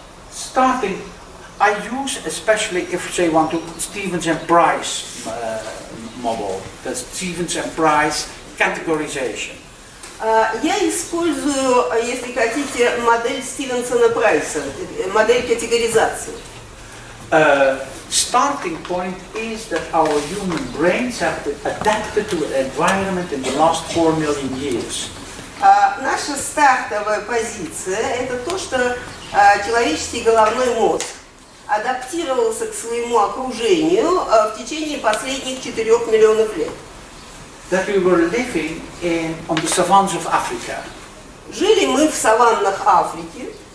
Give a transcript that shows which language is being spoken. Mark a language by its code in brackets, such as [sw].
[en] Starting, I use especially if say want to Stevens and Price model. That's Stevens and Price categorization. [ru] Я использую, если хотите, модель Стивенсона-Прайса, модель категоризации. [en] Starting point is that our human brains have adapted to an environment in the last 4 million years. [ru] Наша стартовая позиция – это то, что человеческий головной мозг адаптировался к своему окружению в течение последних 4 миллионов лет. [en] That we were living on the savannas of Africa. [ru] Жили мы в саваннах Африки.